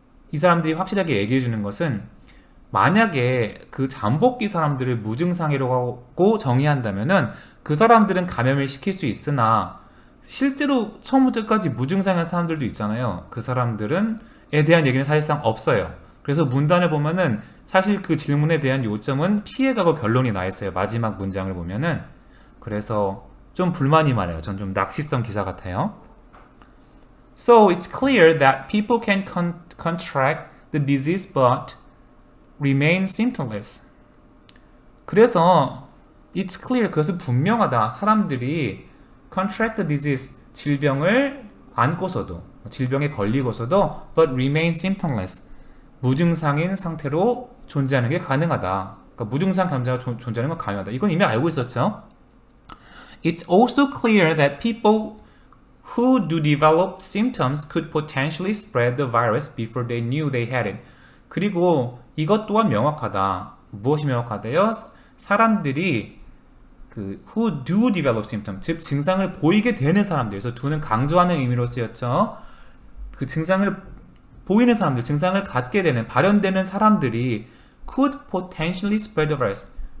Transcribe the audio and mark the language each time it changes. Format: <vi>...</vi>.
<ko>이 사람들이 확실하게 얘기해 주는 것은 만약에 그 잠복기 사람들을 무증상이라고 정의한다면은 그 사람들은 감염을 시킬 수 있으나 실제로 처음부터 끝까지 무증상한 사람들도 있잖아요. 그 사람들은에 대한 얘기는 사실상 없어요. 그래서 문단을 보면은 사실 그 질문에 대한 요점은 피해가고 결론이 나 있어요. 마지막 문장을 보면은. 그래서 좀 불만이 많아요. 전 좀 낚시성 기사 같아요.</ko> <en>So it's clear that people can contract the disease but remain symptomless.</en> <ko>그래서</ko> <en>it's clear,</en> <ko>그것은 분명하다. 사람들이</ko> <en>contract the disease,</en> <ko>질병을 안고서도, 질병에 걸리고서도</ko> <en>but remain symptomless,</en> <ko>무증상인 상태로 존재하는 게 가능하다. 그러니까 무증상 감염자가 존재하는 건 가능하다. 이건 이미 알고 있었죠.</ko> <en>It's also clear that people who do develop symptoms could potentially spread the virus before they knew they had it.</en> <ko>그리고 이것 또한 명확하다. 무엇이 명확하대요? 사람들이 그</ko> <en>who do develop symptoms,</en> <ko>즉 증상을 보이게 되는 사람들, 그래서 do는 강조하는 의미로 쓰였죠. 그 증상을 보이는 사람들, 증상을 갖게 되는, 발현되는 사람들이</ko> <en>could potentially spread the virus.</en>